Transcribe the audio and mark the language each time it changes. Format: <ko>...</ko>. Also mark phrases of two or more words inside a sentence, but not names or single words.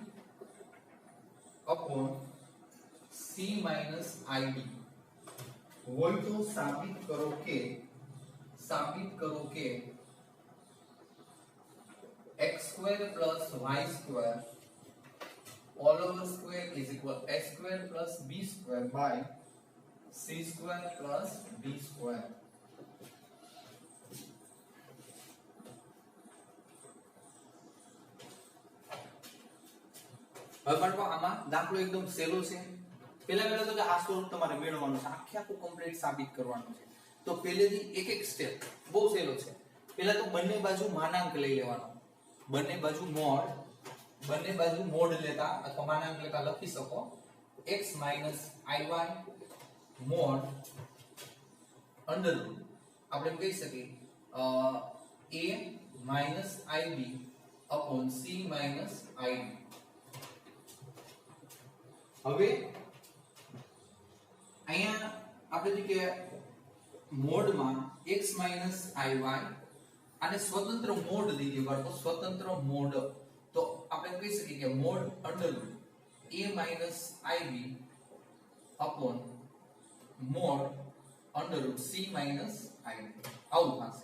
<en>upon c minus id</en> <gu>હોય તો સાબિત કરો કે</gu> <en>x square plus y square all over square is equal x square plus b square by c square plus b square.</en> <gu>હવે બાળકો આમાં દાખલો એકદમ સહેલો છે. પહેલા તો આ સ્વરૂપ તમારે મેળવવાનું છે, આખે આખું કમ્પ્લીટ સાબિત કરવાનું છે. તો પહેલેથી એક એક સ્ટેપ બહુ સહેલો છે. પહેલા તો બંને બાજુ માનાંક લઈ લેવાનો, બંને બાજુ મોડ લેતા અથવા માનાંક લેતા લખી શકો x iy મોડ</gu> <en>under root</en> <gu>આપણે કહી શકીએ a ib upon c id. હવે અહીંયા આપણે જે કે મોડમાં x iy આને સ્વતંત્ર મોડ દીધી બાળકો, સ્વતંત્ર મોડ. તો આપણે કહી શકીએ કે મોડ</gu> <en>under root</en> <gu>a ib upon મોડ</gu> <en>under root</en> <gu>c id આવું થશે.</gu>